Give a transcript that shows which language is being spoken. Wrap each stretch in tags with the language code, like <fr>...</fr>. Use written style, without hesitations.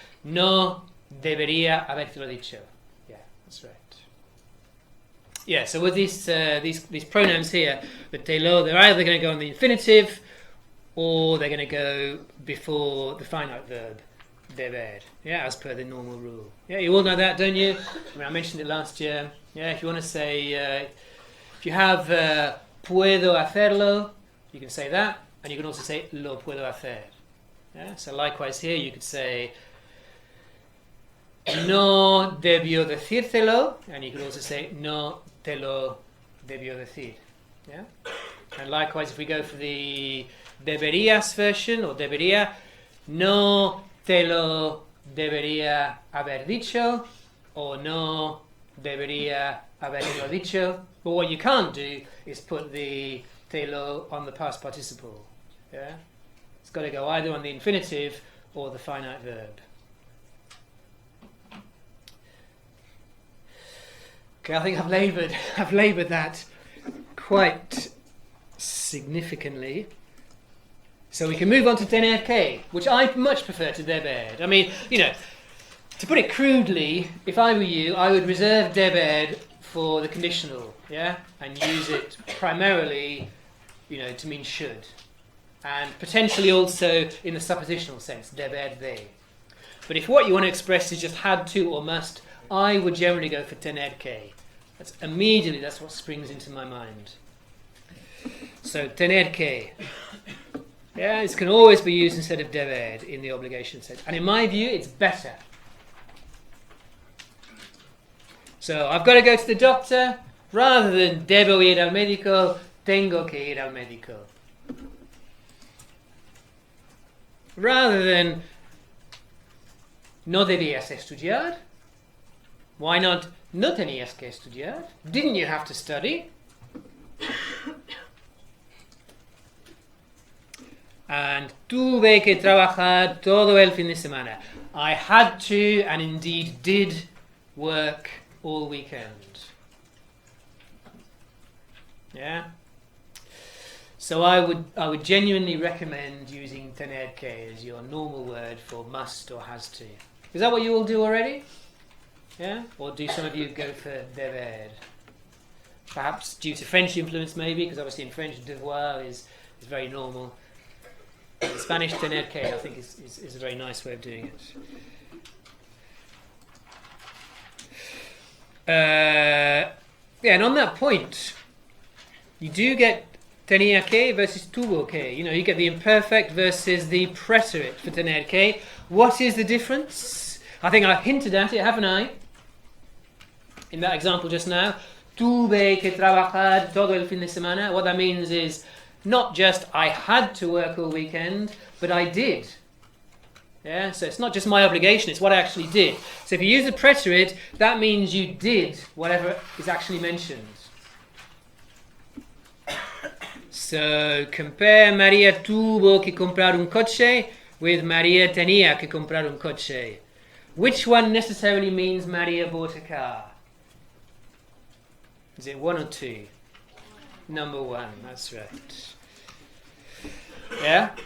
<es>No debería habértelo dicho.</es> <en>Yeah, that's right. Yeah, so with these pronouns here, the te lo, they're either going to go on the infinitive or they're going to go before the finite verb, deber. Yeah, as per the normal rule. Yeah, you all know that, don't you? I mean, I mentioned it last year. Yeah, if you want to say, if you have</en> <es>puedo hacerlo,</es> <en>you can say that, and you can also say</en> <es>lo puedo hacer.</es> <en>Yeah, so likewise here, you could say</en> <es>no debió decírtelo,</es> <en>and you could also say</en> <es>no te lo debió decir.</es> <en>Yeah, and likewise, if we go for the</en> <es>deberías</es> <en>version or</en> <es>debería, no te lo debería haber dicho, or no debería haberlo dicho.</es> <en>But what you can't do is put the te lo on the past participle. Yeah, it's got to go either on the infinitive or the finite verb. Okay, I think I've laboured that quite significantly. So we can move on to tener que, which I much prefer to deber. I mean, you know, to put it crudely, if I were you, I would reserve deber for the conditional, yeah, and use it primarily, you know, to mean should, and potentially also in the suppositional sense, deber de. But if what you want to express is just had to or must, I would generally go for tener que. That's what springs into my mind. So tener que. Yeah, this can always be used instead of deber in the obligation sense. And in my view, it's better. So I've got to go to the doctor. Rather than</en> <es>debo ir al médico, tengo que ir al médico.</es> <en>Rather than</en> <es>no debías estudiar,</es> <en>why not</en> <es>no tenías que estudiar?</es> <en>Didn't you have to study?</en> <es>And tuve que trabajar todo el fin de semana.</es> <en>I had to and indeed did work all weekend. Yeah. So I would genuinely recommend using tener que as your normal word for must or has to. Is that what you all do already? Yeah? Or do some of you go for deber? Perhaps due to French influence maybe, because obviously in French devoir is very normal. In Spanish, tener que, I think, is a very nice way of doing it. Yeah, and on that point, you do get tenía que versus tuvo que. You know, you get the imperfect versus the preterite for tener que. What is the difference? I think I've hinted at it, haven't I? In that example just now,</en> <es>tuve que trabajar todo el fin de semana.</es> <en>What that means is not just I had to work all weekend, but I did. Yeah, so it's not just my obligation, it's what I actually did. So if you use the preterite, that means you did whatever is actually mentioned. So compare</en> <es>María tuvo que comprar un coche with María tenía que comprar un coche.</es> <en>Which one necessarily means María bought a car? Is it one or two? Number one, that's right. Yeah?</en>